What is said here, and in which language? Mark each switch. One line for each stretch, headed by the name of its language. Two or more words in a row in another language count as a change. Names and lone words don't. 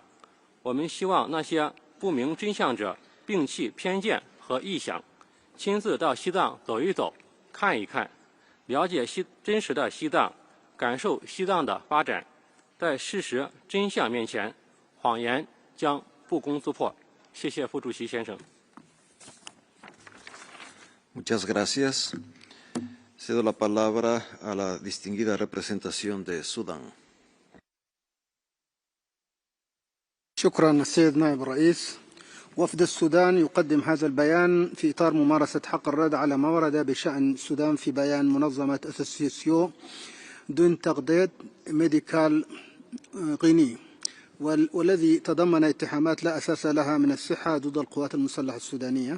Chinese: 我们希望那些不明真相者摒弃偏见和臆想，亲自到西藏走一走、看一看，了解真实的西藏，感受西藏的发展。在事实真相面前，谎言将不攻自破。谢谢副主席先生。
Spanish: Muchas gracias. Cedo la palabra a la distinguida representación de Sudán.
Arabic: شكرا السيد نائب الرئيس. وفد السودان يقدم هذا البيان في إطار ممارسة حق الرد على ما ورد بشأن السودان في بيان منظمة أسوسيسيون دون تغديد ميديكال غيني، والذي تضمن اتهامات لا أساس لها من الصحة ضد القوات المسلحة السودانية.